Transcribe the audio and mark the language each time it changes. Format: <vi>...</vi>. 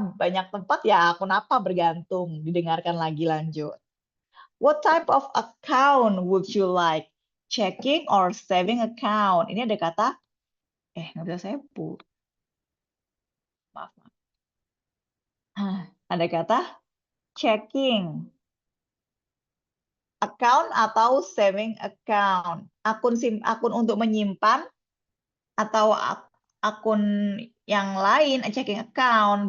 <id>Banyak tempat ya, akun apa bergantung. Didengarkan lagi lanjut.</id> <en>What type of account would you like? Checking or saving account?</en> <id>Ini ada kata, nggak bisa saya put. Maaf. Ada kata checking. Account atau saving account. Akun untuk menyimpan atau akun yang lain, checking account.</id>